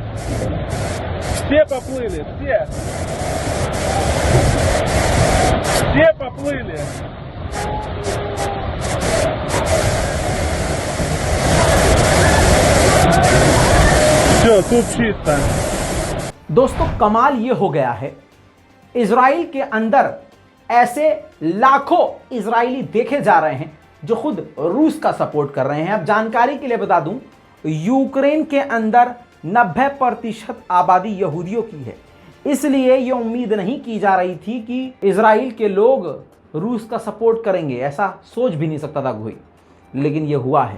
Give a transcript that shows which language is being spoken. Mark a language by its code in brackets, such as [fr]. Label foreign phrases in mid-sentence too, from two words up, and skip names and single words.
[ru] Все поплыли, все. Все поплыли. Все, тут чисто. [hi] दोस्तों कमाल ये हो गया है, इजराइल के अंदर ऐसे लाखों इजरायली देखे जा रहे हैं जो खुद रूस का सपोर्ट कर रहे हैं। अब जानकारी के लिए बता दूं, यूक्रेन के अंदर 90% आबादी यहूदियों की है, इसलिए ये उम्मीद नहीं की जा रही थी कि इजराइल के लोग रूस का सपोर्ट करेंगे, ऐसा सोच भी नहीं सकता था कोई, लेकिन ये हुआ है।